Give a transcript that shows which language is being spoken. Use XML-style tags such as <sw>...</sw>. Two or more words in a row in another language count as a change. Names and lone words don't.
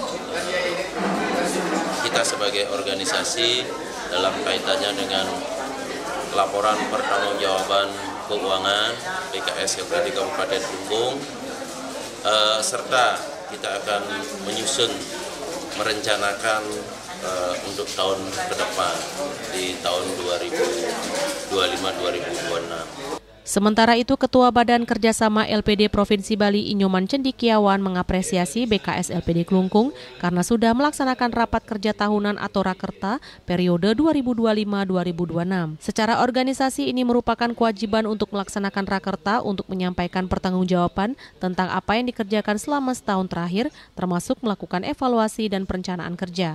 <id>kita sebagai organisasi dalam kaitannya dengan laporan pertanggungjawaban keuangan BKS LPD Kabupaten Kelungkung, serta kita akan menyusun merencanakan untuk tahun ke depan di tahun 2025-2026. Sementara itu, Ketua Badan Kerjasama LPD Provinsi Bali Inyoman Cendikiawan mengapresiasi BKS LPD Kelungkung karena sudah melaksanakan rapat kerja tahunan atau Rakerta periode 2025-2026. Secara organisasi ini merupakan kewajiban untuk melaksanakan Rakerta untuk menyampaikan pertanggungjawaban tentang apa yang dikerjakan selama setahun terakhir, termasuk melakukan evaluasi dan perencanaan kerja.</id>